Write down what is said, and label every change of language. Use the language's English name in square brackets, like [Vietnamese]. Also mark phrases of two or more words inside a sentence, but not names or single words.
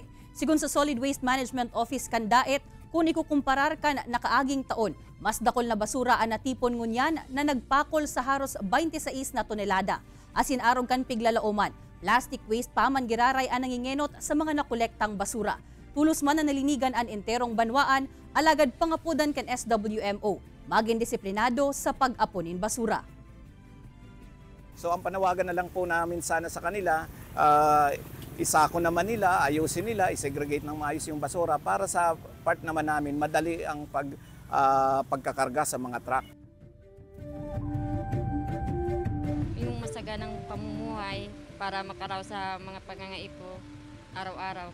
[Bikol] Sigun sa Solid Waste Management Office kan Daet, kung ikukumparar kan nakaaging taon, mas dakol na basura ang natipon ngunyan na nagpakol sa haros 26 na tonelada. Asin arong kan piglalaoman, [English] plastic waste [Bikol] pa man giraray ang nangingenot sa mga nakolektang basura. Tulos man na nalinigan ang enterong banwaan, alagad pangapudan kan SWMO, maging disiplinado sa pag-apunin basura. [Filipino] So ang panawagan na lang po namin sana sa kanila, isako naman nila, ayusin nila, isegregate ng maayos yung basura para sa part naman namin madali ang pagkakarga sa mga truck. Yung masaganang pamumuhay para makaraw sa mga pangangaipo araw-araw.